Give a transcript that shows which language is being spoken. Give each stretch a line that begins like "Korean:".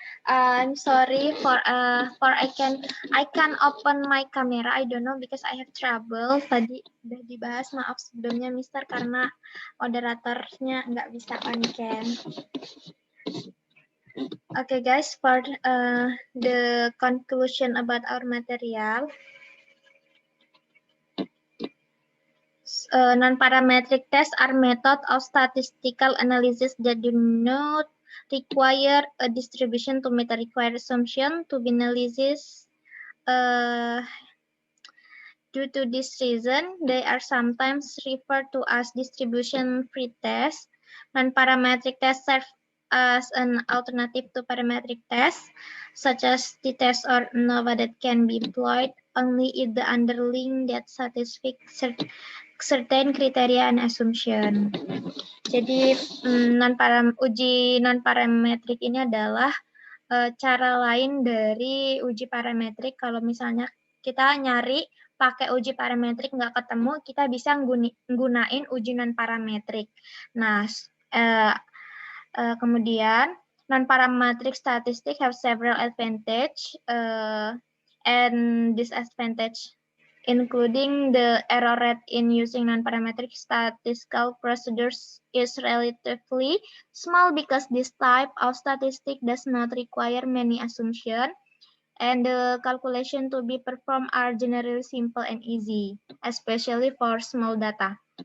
English: I'm sorry for I can open my camera. I don't know because I have trouble.
Indonesian: Tadi udah dibahas, maaf sebelumnya Mister karena moderatornya nggak bisa on cam.
English: Okay guys, for the conclusion about our material. Non-parametric tests are methods of statistical analysis that do not require a distribution to meet a required assumption to be analysis. Due to this reason, they are sometimes referred to as distribution-free tests. Non-parametric tests serve as an alternative to parametric tests, such as t-test or ANOVA that can be employed only if the underlying data satisfies certain criteria and assumption.
Indonesian: Jadi uji non-parametrik ini adalah cara lain dari uji parametrik. Kalau misalnya kita nyari pakai uji parametrik nggak ketemu, kita bisa nggunain uji non-parametrik. Nah, kemudian
English: non-parametric statistics have several advantage and disadvantage, including the error rate in using non-parametric statistical procedures is relatively small because this type of statistic does not require many assumptions, and the calculation to be performed are generally simple and easy, especially for small data.